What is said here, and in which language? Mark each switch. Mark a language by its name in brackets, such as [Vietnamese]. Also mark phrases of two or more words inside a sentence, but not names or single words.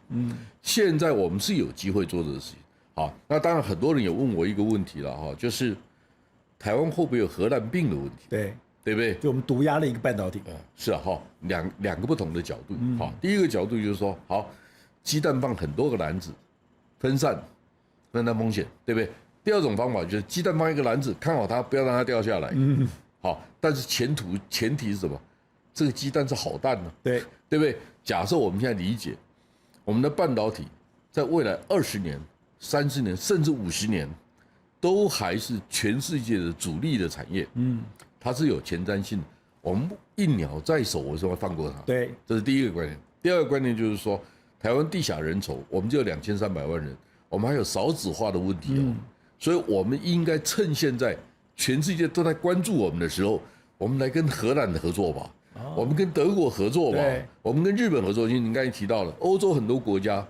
[Chinese] 現在我們是有機會做這個事情。好，那當然很多人也問我一個問題了哈，就是台灣會不會有荷蘭病的問題？對不對？就我們毒壓了一個半導體。是啊哈，兩個不同的角度。好，第一個角度就是說，好，雞蛋放很多個籃子，分散風險，對不對？第二種方法就是雞蛋放一個籃子，看好它，不要讓它掉下來。好，但是前提是什麼？這個雞蛋是好蛋呢？對，对不對？假設我們現在理解，我們的半導體在未來20年、30年甚至50年，都還是全世界的主力的產業。它是有前瞻性的。我們一鳥在手，為什麼會放過它？對，這是第一個觀念。第二個觀念就是說，台灣地狹人稠，我們就有2300萬人，我們還有少子化的問題哦。所以我們應該趁現在全世界都在關注我們的時候，我們來跟荷蘭合作吧，我們跟德國合作吧，我們跟日本合作。因為你剛才提到了歐洲很多國家，